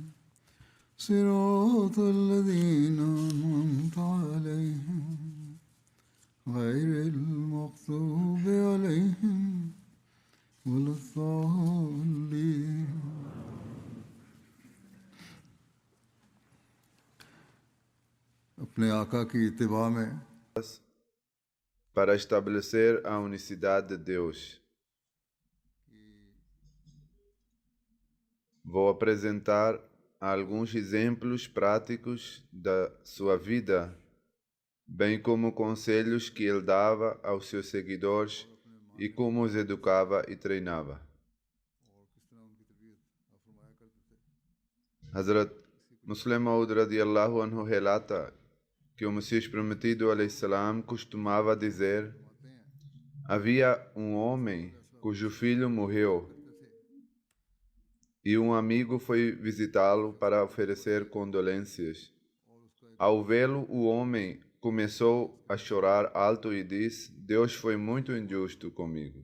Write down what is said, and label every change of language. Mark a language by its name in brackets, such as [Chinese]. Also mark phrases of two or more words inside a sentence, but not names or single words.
[Arabic] صراط الذين أنعمت عليهم غير المغضوب عليهم ولا الضالين [Urdu] اپنے آقا کی اتباع میں [Portuguese] para estabelecer a unicidade de Deus. Vou apresentar alguns exemplos práticos da sua vida, bem como conselhos que ele dava aos seus seguidores e como os educava e treinava. Hazrat Muslim Maud [Arabic] رضي الله عنه [Portuguese] relata que o Messias Prometido alayhi costumava dizer: havia um homem cujo filho morreu e um amigo foi visitá-lo para oferecer condolências. Ao vê-lo, o homem começou a chorar alto e disse: Deus foi muito injusto comigo.